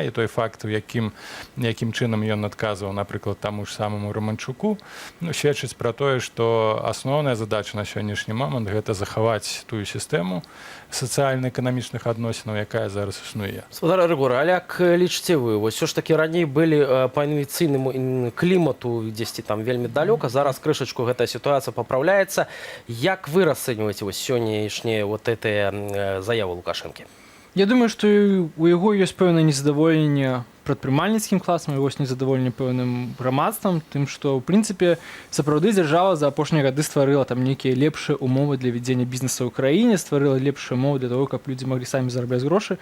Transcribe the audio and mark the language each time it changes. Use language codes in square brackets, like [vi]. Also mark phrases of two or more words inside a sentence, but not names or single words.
[be] І той факт, якім чынам ён адказваў, напрыклад, таму ж самому Романчуку, сведчыць пра тое, што асноўная задача на сённяшні момант — гэта захаваць тую сістэму сацыяльна-эканамічных адносінаў, якая зараз існуе. Спадар Рыгор, а як лічыце вы? Вось ўсё ж такі раней былі па інвестыцыйнаму клімату дзесьці там вельмі далёка, зараз крышачку гэтая [ru] ситуация поправляется. [be] Як вы [ru] расцениваете вот сегодняшние вот эти заявы Лукашенко? Я думаю, что [be] у яго ёсць пэўнае незадаволенне прадпрымальніцкім класам, ёсць незадаволенне пэўным грамадствам, тым, што ў прынцыпе сапраўды дзяржава за апошнія гады стварыла там нейкія лепшыя умовы для вядзення бізнеса ў краіне, стварыла лепшыя умовы [ru] для того, [be] каб людзі маглі самі зарабляць грошы.